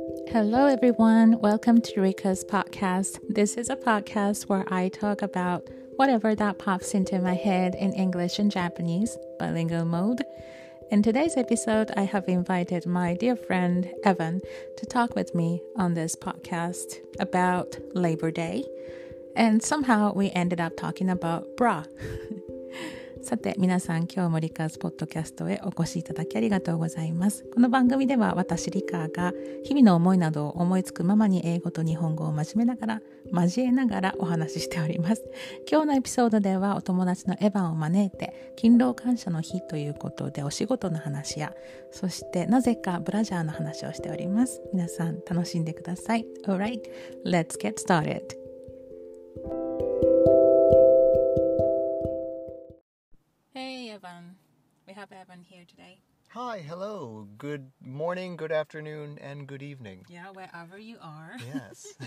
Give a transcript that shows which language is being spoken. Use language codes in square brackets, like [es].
[en] Hello everyone, welcome to Rika's podcast. This is a podcast where I talk about whatever that pops into my head in English and Japanese, bilingual mode. In today's episode, I have invited my dear friend Evan to talk with me on this podcast about Labor Day. And somehow we ended up talking about bra. [ja] さて皆さん、今日もリカーズポッドキャストへお越しいただきありがとうございます。この番組では私リカが日々の思いなどを思いつくままに英語と日本語を交えながらお話ししております。今日のエピソードではお友達のエヴァンを招いて勤労感謝の日ということでお仕事の話や、そしてなぜかブラジャーの話をしております。皆さん楽しんでください。 [en] Alright, let's get started.Hey Evan, we have Evan here today. Hi, hello, good morning, good afternoon, and good evening. Yeah, wherever you are. Yes.